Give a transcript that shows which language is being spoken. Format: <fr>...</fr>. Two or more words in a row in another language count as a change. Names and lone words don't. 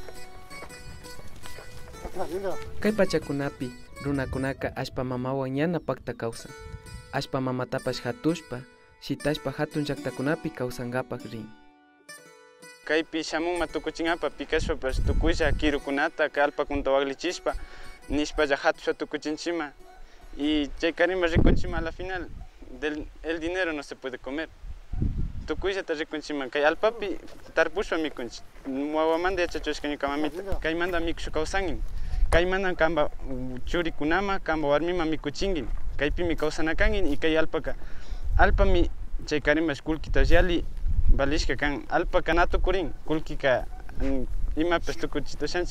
<qu>Kay pachakunapi runakunaka ashpa mamawan yana pakta kawsan. Ashpa mamatapash hatushpa, shitashpa hatun llaqtakunapi kawsangapak rin. Kaypi shamunma tukuchinapa pikashpapash tukuylla kirukunata kalpakunta waglichishpa nishpalla hatushpa tukuchinchima y chaykarima rikunchima</qu> <es>a la final el dinero no se puede comer.</es> <qu>Tukuylla ta rikunchima kay alpapi tarpushpa mikunchi wawamanta yachachushka ñuka mamita kaymanta mikushu kawsangin kaymanta kamba churikunama kamba warmima mikuchingin kaypimi kawsanakangin y kay alpami chaykarimash kullkita yali balishka kan alpaka natukurin kullkika imapish tukuchitushanchik.</qu>